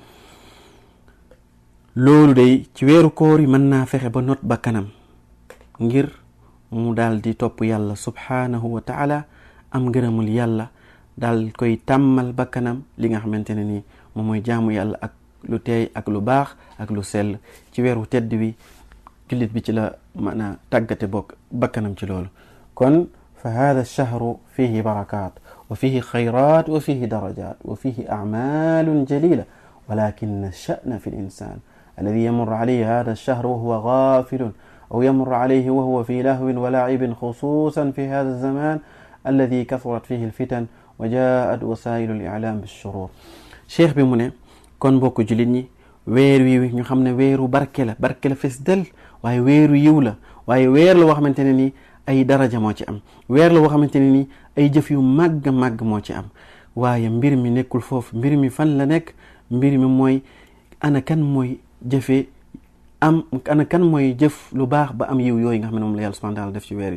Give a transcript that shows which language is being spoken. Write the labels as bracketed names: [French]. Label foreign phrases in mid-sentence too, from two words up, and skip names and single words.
[Wolof] loolu day ci weeru koor yi mën naa fexe ba not bakkanam ngir mu daal di topp yàlla [Arabic] سبحانه وتعالى, [Wolof] am ngërëmul yàlla, daal koy tàmmal bakkanam li nga xamante ne nii moom mooy jaamu yàlla ak lu teey ak lu baax ak lu sell. ci weeru tedd wi jullit bi ci la mën a tàggate bakkanam ci loolu. [Arabic] kon فهذا الشهر فيه بركات وفيه خيرات وفيه درجات وفيه أعمال جليلة ولكن الشأن في الإنسان الذي يمر عليه هذا الشهر وهو غافل أو يمر عليه وهو في لهو ولعب خصوصا في هذا الزمان الذي كثرت فيه الفتن وجاءت وسائل الإعلام بالشرور. [Wolof] cheikh bi mu ne kon mbokk jullit ñi, weer wi ñu xam ne weeru barke la fes del, waaye weeru yiw la, waaye weer la woo xamante ne nii ay daraja moo ci am, weer la woo xamante ne nii ay jëf yu màgg moo ci am. waaye mbir mi nekkul foofu, mbir mi fan la nekk? mbir mi mooy ana kan mooy jëfee ana kan mooy jëf lu baax ba am yiw yooyu nga xam ne moom la yàlla [Arabic] سبحانه وتعالى [Wolof] def ci weer wi.